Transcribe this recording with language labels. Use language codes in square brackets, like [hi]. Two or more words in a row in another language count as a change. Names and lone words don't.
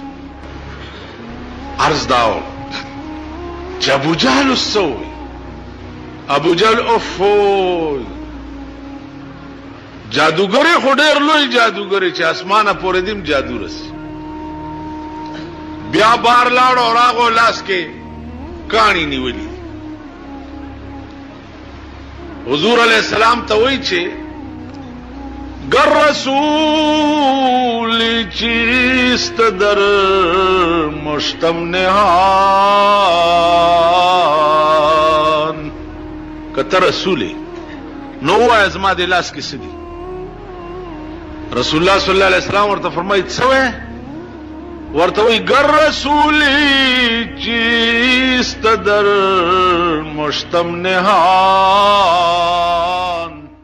[ps] عرض داو چې ابو جهل السوي ابو جهل اوفو جادوګری خو ډېر لوی جادوګری چې اسمانه پورې دیم جادو رسي. بیا بار لاړ او راغو لاس کې کاڼي نیولې. حضور علیہ السلام ته وایي چې [fa] گر رسول چیست در مشتم نهان [ps] کته رسول نو وای زما د لاس کې سدي. رسول الله صلی الله علیه وسلم ورته فرمایي څه وای؟ ورته وایي [fa] گر رسول چیست در مشتم نهان